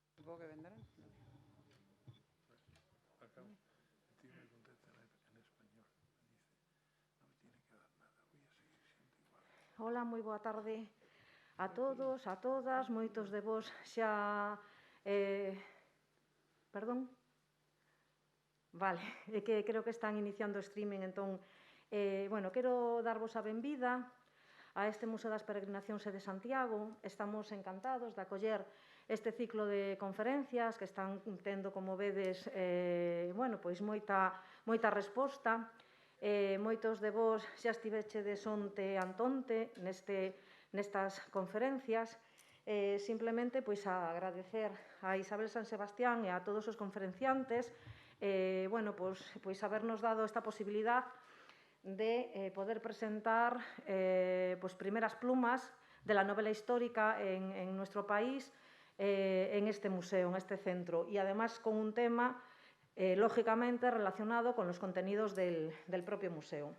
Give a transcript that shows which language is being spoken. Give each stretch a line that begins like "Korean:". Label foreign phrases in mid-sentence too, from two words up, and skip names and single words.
Spanish: supongo que vendrán. Acabo. El tío me contesta en español. Me dice, no me tiene que dar nada, voy a seguir siendo igual.
Galician: Hola, moi boa tarde a todos, a todas, moitos de vos xa... Perdón? Vale, é que creo que están iniciando o streaming, entón, bueno, quero darvos a benvida a este Museo das Peregrinacións de Santiago. Estamos encantados de acoller este ciclo de conferencias que están tendo, como vedes, bueno, pois moita resposta. Moitos de vos xa estivechedes onte antonte nestas conferencias. Simplemente, pois, a agradecer a Isabel San Sebastián e a todos os conferenciantes bueno, pois habernos dado esta posibilidad de poder presentar
Spanish: pues, primeras plumas de la novela histórica en nuestro país en este museo, en este centro, y además con un tema lógicamente relacionado con los contenidos del propio museo.